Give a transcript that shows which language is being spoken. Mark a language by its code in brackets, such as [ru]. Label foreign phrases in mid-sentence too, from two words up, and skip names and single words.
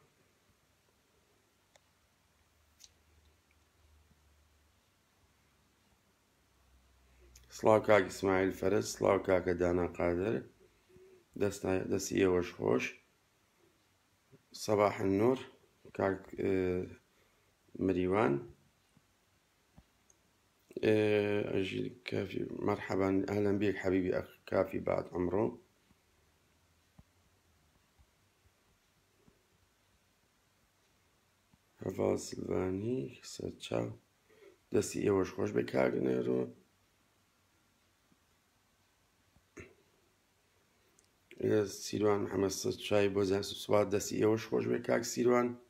[ckb] سڵاو کاک ئیسماعیل فەرز، سڵاو کاکە دانا قادر، دەستی ئێوەش خۆش، [ar] سەباح النور [ckb] کاک مریوان، [ar] أجل كافي مرحبا أهلا بك حبيبي أخ كافي بعد عمره. [ckb] هەڤاڵ سلڤانی سەرچاو دەستی ئێوەش خۆش بێ کاک نێرۆ. سیروان محەممەد سەرچای بۆ سوات دەستی ئێوەش خۆش بێ کاک سیروان.